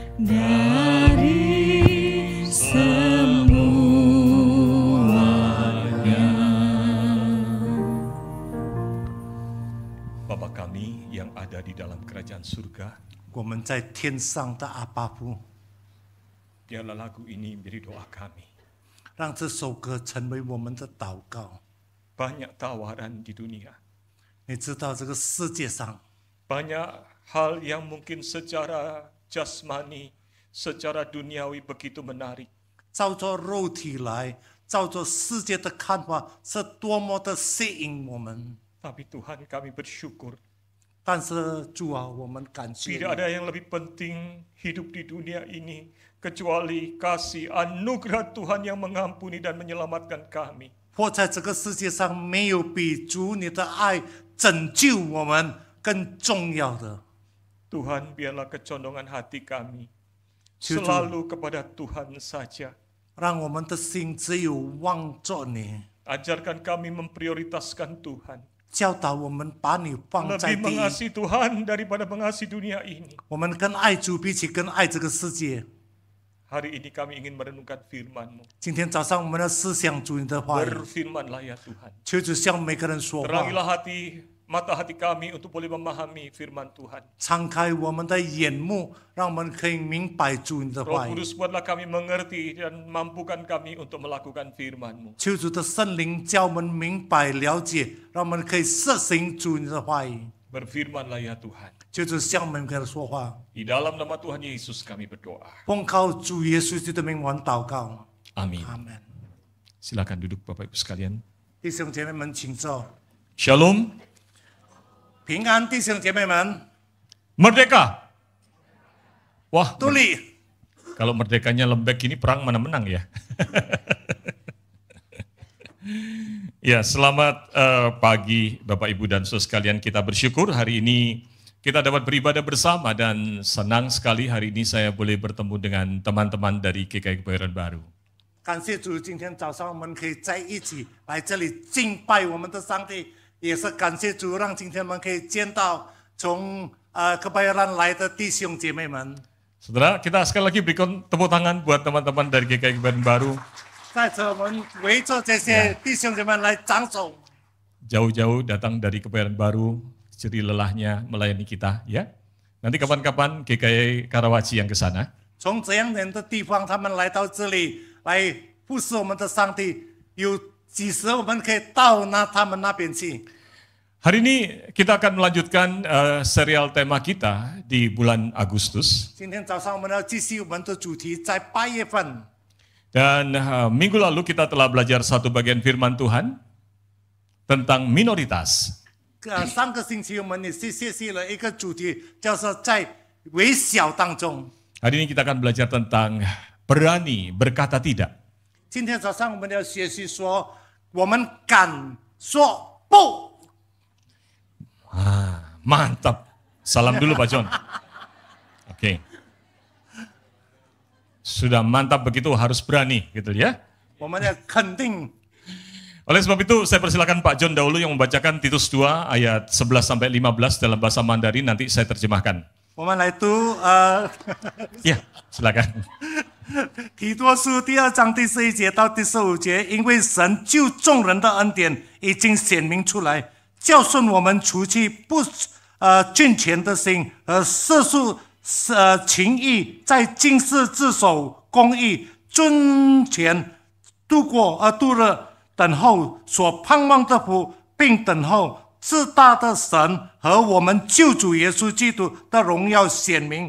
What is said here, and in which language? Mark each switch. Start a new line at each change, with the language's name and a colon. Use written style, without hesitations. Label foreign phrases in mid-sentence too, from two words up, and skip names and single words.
Indonesian: dari semuanya. Bapa kami yang ada di dalam kerajaan surga,
Chinese: 我们在天上的阿爸父，
Indonesian: biarlah lagu ini menjadi doa kami.
Chinese: 让这首歌成为我们的祷告。
Indonesian: Banyak tawaran di dunia,
Chinese: 你知道这个世界上
Indonesian: banyak hal yang mungkin secara jasmani, secara duniawi begitu menarik.
Chinese: 照着肉体来，照着世界的看法，是多么的吸引我们。
Indonesian: Tapi Tuhan, kami bersyukur
Chinese: 但是主啊，我们感谢
Indonesian: tidak
Chinese: 你，
Indonesian: ada yang lebih penting hidup di dunia ini kecuali kasih anugerah Tuhan yang mengampuni dan menyelamatkan kami.
Chinese: 或在这个世界上没有比主你的爱拯救我们更重要的。
Indonesian: Tuhan, biarlah kecondongan hati kami
Chinese: 求主
Indonesian: selalu kepada Tuhan saja.
Chinese: 让我们的心只有望着你，
Indonesian: Ajarkan kami memprioritaskan Tuhan.
Chinese: 教导我们把你放在
Indonesian: Lebih
Chinese: 第一。
Indonesian: mengasihi Tuhan daripada mengasihi dunia ini.
Chinese: 我们更爱主，比起更爱这个世界。
Indonesian: Hari ini kami ingin merenungkan firman-Mu.
Chinese: 今天早上我们要思想主你的话语，
Indonesian: Berfirmanlah ya Tuhan.
Chinese: 求主向每个人说话，
Indonesian: Terangilah mata hati kami untuk boleh memahami firman Tuhan.
Chinese: 敞开我们的眼目，让我们可以明白主你的
Indonesian: Roh
Chinese: 话语。
Indonesian: Kudus, buatlah kami mengerti dan mampukan kami untuk melakukan firman-Mu.
Chinese: 求主的圣灵教我们明白了解，让我们可以实行主你的话语。
Indonesian: Berfirmanlah ya Tuhan.
Chinese: 求主向每个人说话，
Indonesian: Di dalam nama Tuhan Yesus kami berdoa.
Chinese: 奉靠主耶稣基督的名，我们祷告。
Indonesian: Amin.
Chinese: 阿门。
Indonesian: Silakan duduk Bapak Ibu sekalian.
Chinese: 弟兄姐妹们，请坐。
Indonesian: Shalom.
Chinese: 平安，弟兄姐妹们，
Indonesian: Merdeka. Wah,
Chinese: 独立。
Indonesian: kalau merdekanya lembek gini perang mana menang ya? Ya, selamat pagi Bapak Ibu dan Saudara sekalian. Kita bersyukur hari ini kita dapat beribadah bersama dan senang sekali hari ini saya boleh bertemu dengan teman-teman dari GKI Kebayoran Baru.
Chinese: 感谢主，今天早上我们可以在一起来这里敬拜我们的上帝，也是感谢主，让今天我们可以见到从Kebayoran来的弟兄姐妹们。
Indonesian: Saudara, kita sekali lagi berikan tepuk tangan buat teman-teman dari GKI Kebayoran Baru.
Chinese: 在这我们围着这些弟兄姐妹来掌手。
Indonesian: Jauh-jauh datang dari Kebayoran Baru, jerih lelahnya melayani kita ya. Nanti kapan-kapan GKI Karawaci yang ke sana.
Chinese: 从这样远的地方，他们来到这里来服侍我们的上帝，有几时我们可以到他们那边去？
Indonesian: Hari ini kita akan melanjutkan serial tema kita di bulan Agustus.
Chinese: 今天早上我们要继续我们的主题，在8月份。
Indonesian: Dan minggu lalu kita telah belajar satu bagian firman Tuhan tentang minoritas.
Chinese: 上个星期我们也是学习了一个主题，叫做在微小当中。
Indonesian: Hari ini kita akan belajar tentang berani berkata tidak.
Chinese: 今天早上我们要学习说，我们敢说不。
Indonesian: Mantap. Salam dulu Pak John. Oke. Sudah mantap begitu harus berani gitu ya.
Chinese: 我们要肯定。
Indonesian: Oleh sebab itu saya persilakan Pak John dahulu yang membacakan Titus 2 ayat 11 sampai 15 dalam bahasa Mandarin, nanti saya terjemahkan.
Chinese: 我们来读
Indonesian: Ya, silakan.
Chinese: 提多书第2章第11节到第15节，因为神救众人的恩典已经显明出来，教训我们除去不敬虔的心和世俗情义，在今世自守公义，尊虔度日，等候所盼望的福，并等候至大的神和我们救主耶稣基督的荣耀显明。